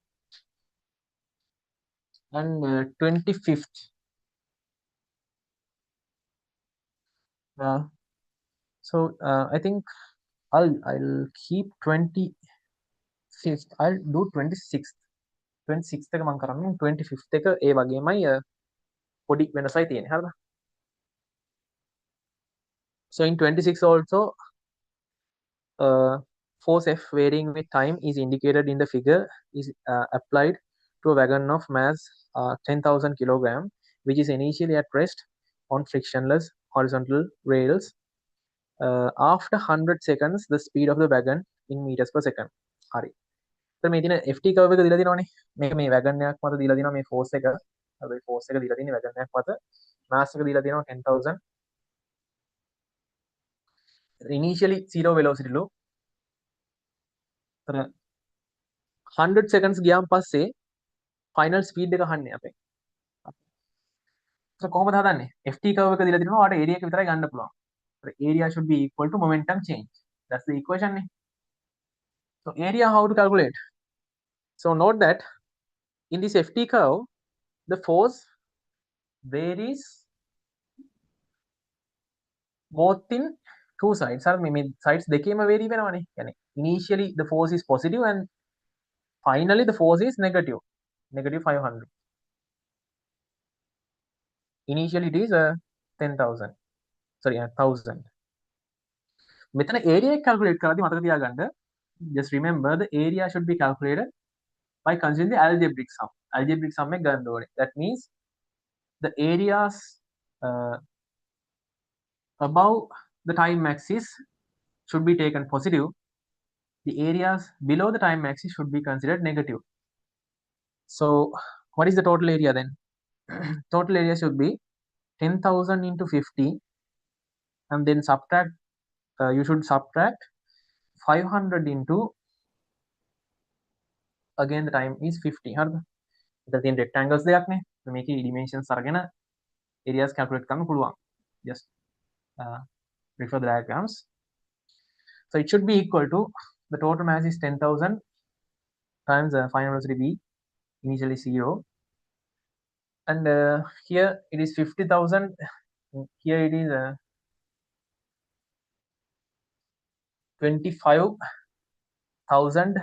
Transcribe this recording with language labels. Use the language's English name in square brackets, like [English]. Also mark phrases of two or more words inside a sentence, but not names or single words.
[English] And 25th. I think I'll keep 25th. I'll do 26th. [Sinhala] 26th එක මම කරන්නේ 25th එක ඒ වගේමයි පොඩි වෙනසයි තියෙන්නේ හරිද? [English] So in 26 also force F varying with time is indicated in the figure is applied to a wagon of mass 10,000 kg which is initially at rest on frictionless horizontal rails. After 100 seconds the speed of the wagon in meters per second. [Sinhala] හරි. So මේ දින [English] FT curve [Sinhala] එක දීලා දිනවනේ. මේක මේ wagon එකක් මත දීලා දිනවා මේ force එක. හරි force එක දීලා තියෙන්නේ wagon එකක් මත. mass එක දීලා තියෙනවා 10,000. [English] Initially zero velocity loop. [Sinhala] 100 seconds ගියාන් පස්සේ [English] final speed [Sinhala] එක අහන්නේ අපේ. So කොහොමද හදන්නේ? [English] FT curve [Sinhala] එක දීලා දිනවා ඔයාලට area එක විතරයි ගන්න පුළුවන්. [English] Area should be equal to momentum change. That's the equation නේ. So area how to calculate? So note that in this FT curve the force varies both in two sides. [Sinhala] Or මේ sides දෙකේම vary වෙනවනේ. [English] يعني initially the force is positive and finally the force is negative. Negative 500. Initially it is 10,000. Sorry, 1,000. [Sinhala] මෙතන area එක calculate කරද්දී මතක තියාගන්න. [English] Just remember the area should be calculated by considering the algebraic sum. Algebraic sum [Sinhala] එක ගන්න ඕනේ. [English] That means the areas above the time axis should be taken positive. The areas below the time axis should be considered negative. So what is the total area then? Total area should be 10,000 into 50 and then subtract you should subtract 500 into again the time is 50 හරිද? [Sinhala] එතන තියෙන rectangles දෙයක් නේ. මේකේ dimensions අරගෙන [English] areas calculate [Sinhala] කරන්න පුළුවන්. [English] Just refer the diagrams. So it should be equal to the total mass is 10,000 times the final velocity v, initially 0, and here it is 50,000. Here it is 25,000.